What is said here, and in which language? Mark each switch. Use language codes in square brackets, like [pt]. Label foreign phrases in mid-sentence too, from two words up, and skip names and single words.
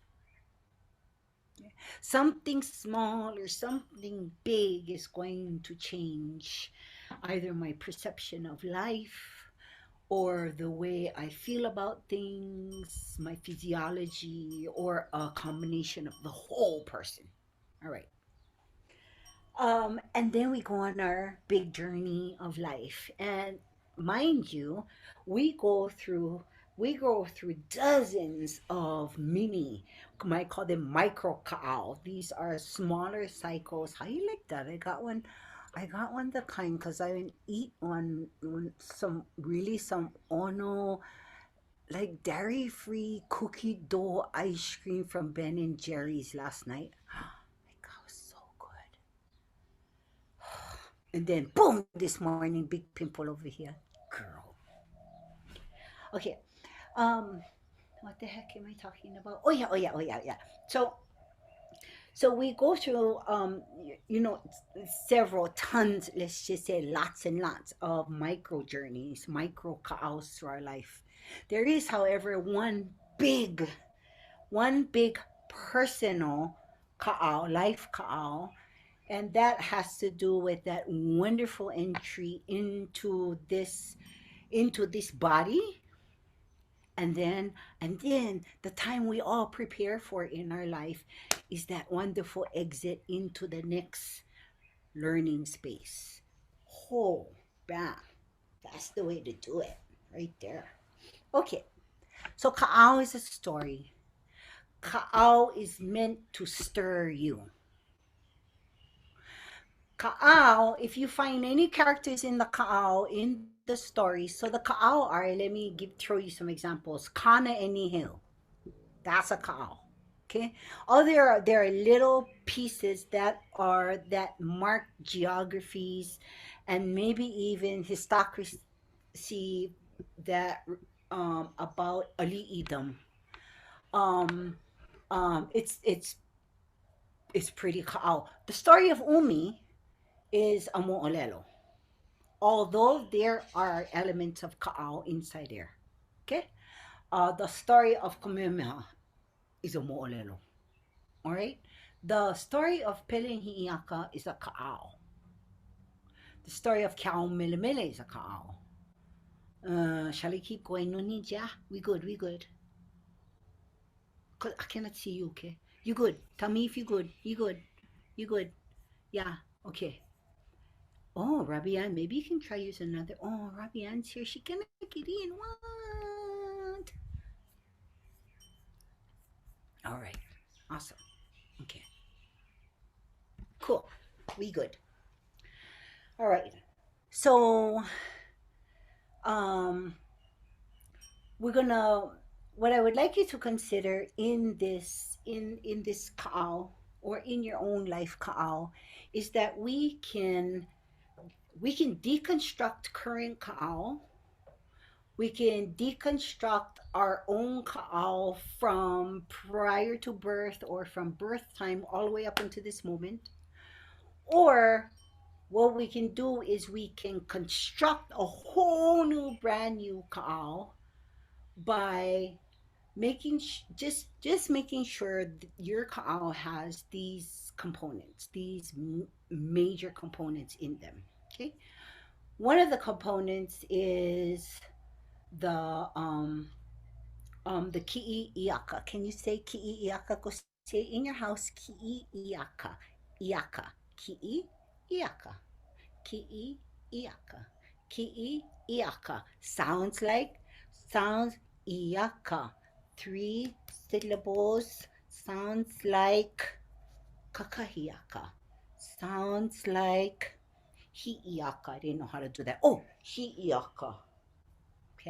[en] Something small or something big is going to change either my perception of life, or the way I feel about things, my physiology, or a combination of the whole person. All right. And then we go on our big journey of life. And mind you, we go through dozens of mini, you might call them micro kaʻao. These are smaller cycles. How you like that? I got one the kind because I eat some ono, like dairy-free cookie dough ice cream from Ben and Jerry's last night. My God, it was so good. And then boom, this morning, big pimple over here. Girl. Okay. What the heck am I talking about? Oh yeah. So we go through, several tons, let's just say lots and lots of micro journeys, micro kaʻaos through our life. There is, however, one big personal kaʻao, life kaʻao, and that has to do with that wonderful entry into this body. And then the time we all prepare for in our life is that wonderful exit into the next learning space. Oh, bam. That's the way to do it, right there. Okay, so kaʻao is a story. Kaʻao is meant to stir you. Kaʻao, if you find any characters in the kaʻao in the story, so the kaʻao are, let me throw you some examples. Kana and Nihil, that's a kaʻao. Okay. Oh, there are little pieces that mark geographies and maybe even histocracy that about ali'idam. It's pretty kaʻao. The story of Umi is a mo'olelo, although there are elements of kaʻao inside there. Okay? The story of Kamehameha is a mo'olelo. All right? The story of Pelehi'iaka is a kaʻao. The story of Kealiʻikanakaʻole is a kaʻao. Shall I keep going? No need, yeah? We good, we good. Cause I cannot see you, okay? You good. Tell me if you good. You good. You good. Yeah, okay. Oh, Rabian, maybe you can try use another. Oh, Rabian's here. She cannot get in. What? All right. Awesome. Okay. Cool. We good. All right. So, um, we're gonna. What I would like you to consider in this kaʻao or in your own life kaʻao is that we can deconstruct current kaʻao. We can deconstruct our own kaʻao from prior to birth or from birth time all the way up into this moment. Or what we can do is we can construct a whole new brand new kaʻao by just making sure that your kaʻao has these components, these major components in them. Okay, one of the components is the ki'i'iaka. Can you say ki'i'iaka? Go say it in your house. Ki'i'iaka. Iaka. Ki'i'iaka. Ki'i'iaka. Ki'i'iaka. Sounds iaka. 3 syllables. Sounds like kakahiaka. Sounds like hi'iaka. I didn't know how to do that. Oh, hi'iaka. Okay.